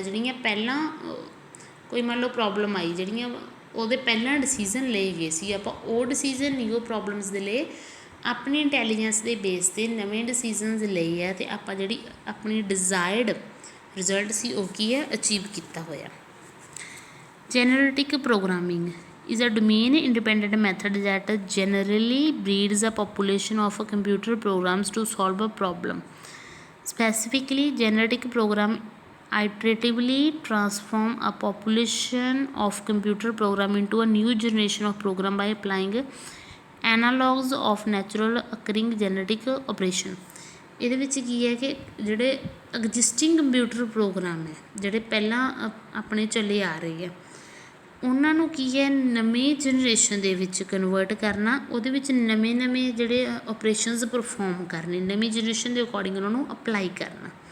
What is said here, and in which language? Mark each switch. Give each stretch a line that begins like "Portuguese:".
Punjabi: ਜਿਹੜੀਆਂ ਪਹਿਲਾਂ ਕੋਈ ਮੰਨ ਲਓ ਪ੍ਰੋਬਲਮ ਆਈ, ਜਿਹੜੀਆਂ ਉਹਦੇ ਪਹਿਲਾਂ ਡਿਸੀਜ਼ਨ ਲਏ ਗਏ ਸੀ, ਆਪਾਂ ਉਹ ਡਿਸੀਜ਼ਨ ਨਹੀਂ ਉਹ ਪ੍ਰੋਬਲਮਸ ਦੇ ਲਏ, ਆਪਣੀ ਇੰਟੈਲੀਜੈਂਸ ਦੇ ਬੇਸ 'ਤੇ ਨਵੇਂ ਡਿਸੀਜ਼ਨਸ ਲਏ ਆ ਅਤੇ ਆਪਾਂ ਜਿਹੜੀ ਆਪਣੀ ਡਿਜ਼ਾਇਰਡ ਰਿਜ਼ਲਟ ਸੀ ਉਹ ਕੀ ਹੈ ਅਚੀਵ ਕੀਤਾ ਹੋਇਆ।
English: Genetic programming is a domain independent method that generally breeds a population of computer programs to solve a problem. Specifically, generative program iteratively transform a population of computer program into a new generation of program by applying analogues of natural occurring genetic operation.
Punjabi: ਇਹਦੇ ਵਿੱਚ ਕੀ ਹੈ ਕਿ ਜਿਹੜੇ existing computer programme ਹੈ, ਜਿਹੜੇ ਪਹਿਲਾਂ ਆਪਣੇ ਚੱਲੇ ਆ ਰਹੇ ਆ, ਉਹਨਾਂ ਨੂੰ ਕੀ ਹੈ ਨਵੀਂ ਜਨਰੇਸ਼ਨ ਦੇ ਵਿੱਚ ਕਨਵਰਟ ਕਰਨਾ, ਉਹਦੇ ਵਿੱਚ ਨਵੇਂ ਨਵੇਂ ਜਿਹੜੇ ਓਪਰੇਸ਼ਨਸ ਪਰਫੋਰਮ ਕਰਨੇ, ਨਵੀਂ ਜਨਰੇਸ਼ਨ ਦੇ ਅਕੋਰਡਿੰਗ ਉਹਨਾਂ ਨੂੰ ਅਪਲਾਈ ਕਰਨਾ।